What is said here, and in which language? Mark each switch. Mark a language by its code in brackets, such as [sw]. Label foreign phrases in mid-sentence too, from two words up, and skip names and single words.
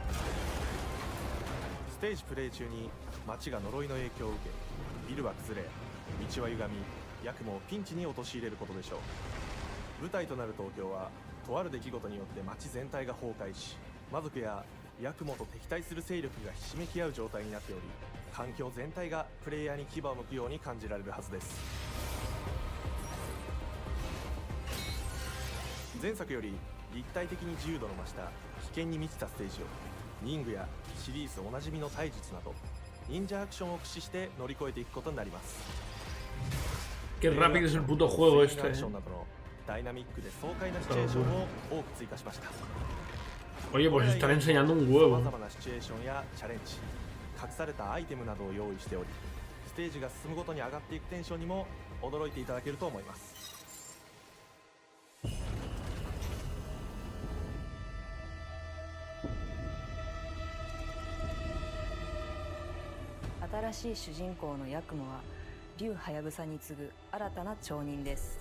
[ja] ステージプレイ中に街が呪いの影響を受け、ビルは崩れ、道は歪み、ヤクモをピンチに陥れることでしょう。舞台となる東京はとある出来事によって街全体が崩壊し、魔族やヤクモと敵対する勢力がひしめき合う状態になっており、環境全体がプレイヤーに牙を向くように感じられるはずです。前作より立体的に自由度の増した危険に満ちたステージを忍具やシリーズおなじみの体術など忍者アクションを駆使して乗り越えていくことになります。 [es] Qué rápido es el puto juego [ja] アクシ [es] este. [ja] ョンなどのダイナミックで爽快なシチュエーションを多く追加しました。 [es] Oye, pues están enseñando un [ja] 様 [es] huevo. [ja] 々なシチュエーションやチャレンジ、隠されたアイテムなどを用意しており、ステージが進むごとに上がっていくテンションにも驚いていただけると思います。新しい主人公のヤクモは竜はやぶさに次ぐ新たな町人です。